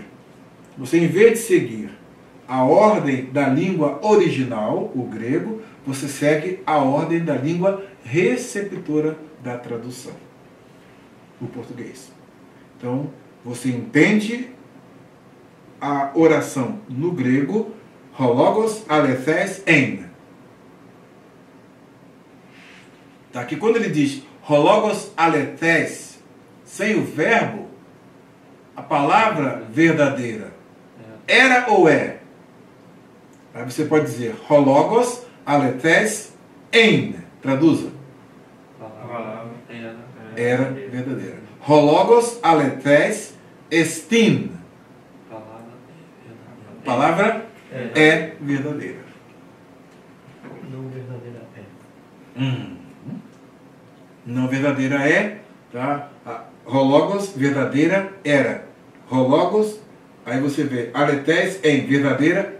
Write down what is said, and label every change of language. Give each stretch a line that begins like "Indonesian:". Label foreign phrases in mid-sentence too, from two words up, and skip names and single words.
Portuguese: Você, em vez de seguir a ordem da língua original, o grego, você segue a ordem da língua receptora da tradução, o português. Então, você entende a oração no grego,
Greek: ὁ λόγος ἀληθὴς ἦν.
Portuguese: Tá? Que quando ele diz
Greek: ὁ λόγος ἀληθής,
Portuguese: sem o verbo, a palavra verdadeira, era ou é? Aí você pode dizer
Greek: ὁ λόγος ἀληθὴς ἦν.
Portuguese: Traduza. Era verdadeira.
Greek: ὁ λόγος ἀληθής ἐστιν.
Portuguese: Palavra é verdadeira. Não verdadeira é. Não verdadeira é, tá? Hologos, verdadeira, era. Hologos, aí você vê,
Greek: ἀληθὴς ἦν,
Portuguese: verdadeira é.